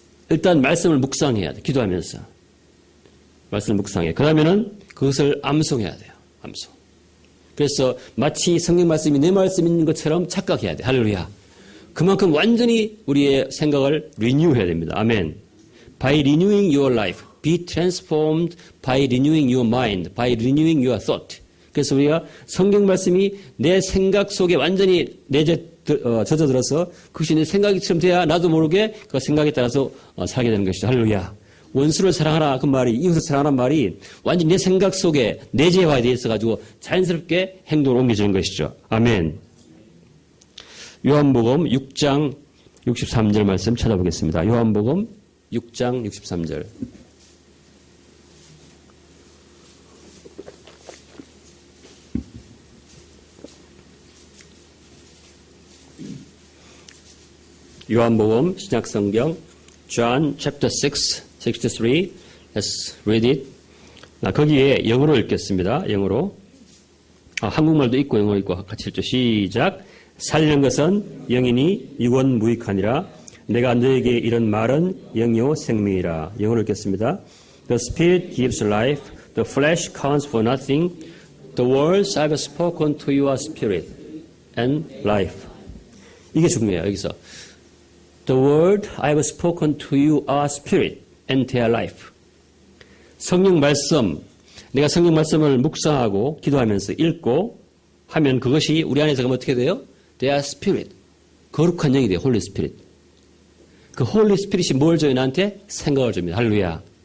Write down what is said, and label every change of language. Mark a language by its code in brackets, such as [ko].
[ko] 일단 말씀을 묵상해야 돼. 기도하면서. 말씀을 묵상해. 그 다음에는 그것을 암송해야 돼요. 암송. 그래서 마치 성경 말씀이 내 말씀인 것처럼 착각해야 돼. 할렐루야. 그만큼 완전히 우리의 생각을 리뉴해야 됩니다. 아멘. [en] By renewing your life, be transformed by renewing your mind, by renewing your thought. [ko] 그래서 우리가 성경 말씀이 내 생각 속에 완전히 젖어들어서 그것이 내 생각처럼 돼야 나도 모르게 그 생각에 따라서 살게 되는 것이죠. 할렐루야. 원수를 사랑하라 그 말이, 이웃을 사랑하라는 말이 완전히 내 생각 속에 내재화되어 있어가지고 자연스럽게 행동을 옮겨지는 것이죠. 아멘. 요한복음 6장 63절 말씀 찾아보겠습니다. 요한복음 6장 63절. 요한복음 신약성경 [en] John chapter 6, 63. Let's read it. [ko] 거기에 영어로 읽겠습니다. 영어로. 한국말도 있고 영어로 있고 같이 읽죠. 시작. 살리는 것은 영이니 육원 무익하니라. 내가 너에게 이런 말은 영이요 생명이라. 영어로 읽겠습니다. [en] The spirit gives life. The flesh counts for nothing. The words I've spoken to you are spirit and life. [ko] 이게 중요해요. 여기서. [en] The word I've spoken to you are spirit and they are life. [ko] 성령 말씀, 내가 성령 말씀을 묵상하고 기도하면서 읽고 하면 그것이 우리 안에서 어떻게 돼요? [en] They are spirit. [ko] 거룩한 영이 돼요. 홀리 스피릿. 그 홀리 스피릿이 뭘 줘요? 나한테? 생각을 줍니다. 할렐루야.